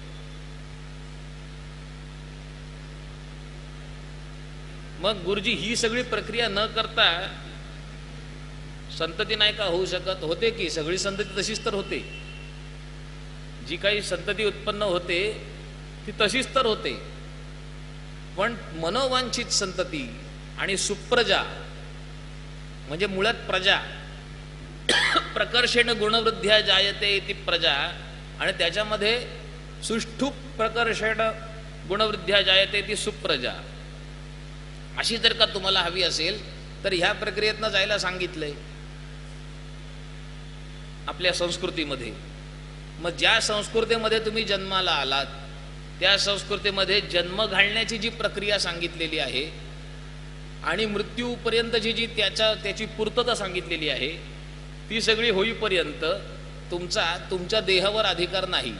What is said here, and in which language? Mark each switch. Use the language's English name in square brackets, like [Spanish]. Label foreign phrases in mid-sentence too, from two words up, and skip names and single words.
[Marathi] मग गुरुजी ही सगळी प्रक्रिया न करता संतती नाही का होऊ शकत? होते की, सगळी संतती तशीच तर होते. जी काही संतती उत्पन्न होते ती तशीच तर होते. पण मनोवांछित संतती आणि सुप्रजा म्हणजे मुळात प्रजा, [Sanskrit] प्रकर्षेण गुणवृद्ध्या जायते इति प्रजा, [Marathi] आणि त्याच्यामध्ये [Sanskrit] सुष्ठु प्रकर्षेण गुणवृद्ध्या जायते इति सुप्रजा, [Marathi] अशी जर का तुम्हाला हवी असेल तर ह्या प्रक्रियेतनं जायला सांगितलंय आपल्या संस्कृतीमध्ये. मग ज्या संस्कृतीमध्ये तुम्ही जन्माला आलात त्या संस्कृतीमध्ये जन्म घालण्याची जी प्रक्रिया सांगितलेली आहे आणि मृत्यूपर्यंतची जी त्याची पूर्तता सांगितलेली आहे ती सगळी होईपर्यंत तुमच्या देहावर अधिकार नाही.